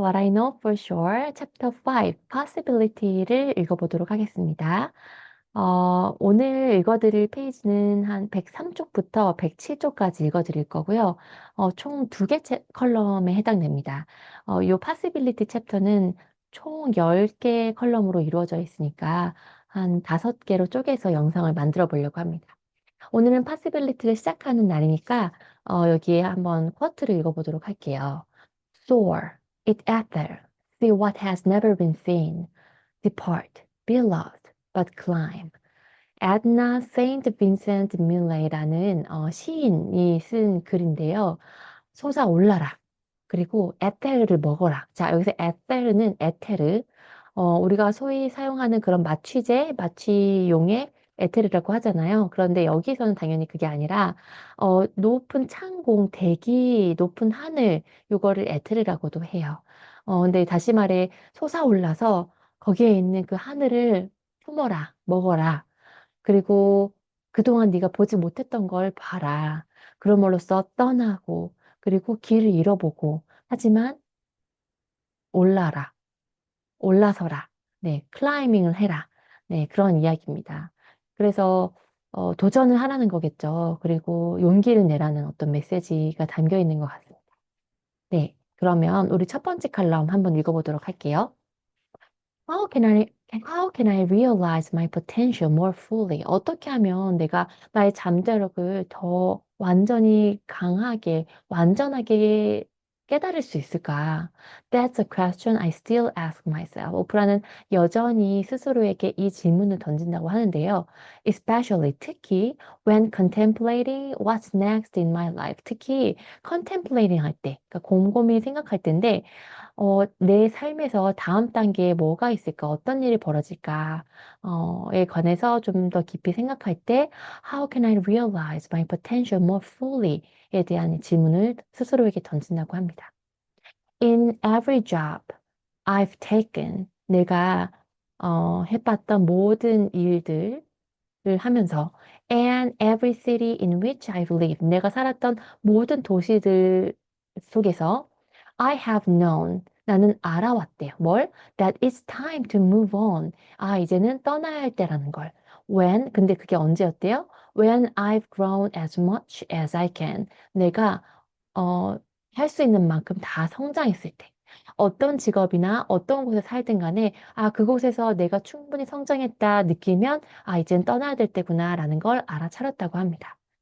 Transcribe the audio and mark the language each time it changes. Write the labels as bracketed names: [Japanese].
[Korean] What I know for sure, Chapter 5, Possibility를 읽어보도록 하겠습니다. 오늘 읽어드릴 페이지는 한 103쪽부터 107쪽까지 읽어드릴 거고요. 총 두 개 컬럼에 해당됩니다. 이 Possibility 챕터는 총 10개 컬럼으로 이루어져 있으니까 한 5개로 쪼개서 영상을 만들어 보려고 합니다. 오늘은 Possibility를 시작하는 날이니까 여기에 한번 쿼트를 읽어보도록 할게요. [English] Soar, it ether, see what has never been seen. Depart, beloved, but climb. [Korean] 에드나 세인트 빈센트 밀레이라는 시인이 쓴 글인데요. 솟아올라라. 그리고 에테르를 먹어라. 자, 여기서 에테르는 에테르. 우리가 소위 사용하는 그런 마취제, 마취용의 에테르라고 하잖아요. 그런데 여기서는 당연히 그게 아니라, 높은 창공, 대기, 높은 하늘, 요거를 에테르라고도 해요. 근데 다시 말해, 솟아올라서 거기에 있는 그 하늘을 품어라, 먹어라. 그리고 그동안 네가 보지 못했던 걸 봐라. 그럼으로써 떠나고, 그리고 길을 잃어보고, 하지만 올라라, 올라서라. 네, 클라이밍을 해라. 네, 그런 이야기입니다. 그래서 도전을 하라는 거겠죠. 그리고 용기를 내라는 어떤 메시지가 담겨 있는 것 같습니다. 네, 그러면 우리 첫 번째 칼럼 한번 읽어보도록 할게요. [English] How can I realize my potential more fully? [Korean] 어떻게 하면 내가 나의 잠재력을 더 완전히 강하게, 완전하게 깨달을 수 있을까? [English] That's a question I still ask myself. [Korean] 오프라는 여전히 스스로에게 이 질문을 던진다고 하는데요. [English] Especially, [Korean] 특히 [English] when contemplating what's next in my life. [Korean] 특히 contemplating 할 때, 그러니까 곰곰이 생각할 때인데, 내 삶에서 다음 단계에 뭐가 있을까? 어떤 일이 벌어질까? 에 관해서 좀 더 깊이 생각할 때, [English] How can I realize my potential more fully? [Korean] 에 대한 질문을 스스로에게 던진다고 합니다. [English] In every job I've taken, [Korean] 내가 해봤던 모든 일들을 하면서, [English] and every city in which I've lived, [Korean] 내가 살았던 모든 도시들 속에서 [English] I have known, [Korean] 나는 알아왔대요. [English] 뭘? That it's time to move on. [Korean] 아, 이제는 떠나야 할 때라는 걸. When, 근데 그게 언제였대요? [English] When I've grown as much as I can. [Korean] 내가 할 수 있는 만큼 다 성장했을 때. 어떤 직업이나 어떤 곳에 살든 간에, 아, 그곳에서 내가 충분히 성장했다 느끼면, 아, 이젠 떠나야 될 때구나라는 걸 알아차렸다고 합니다.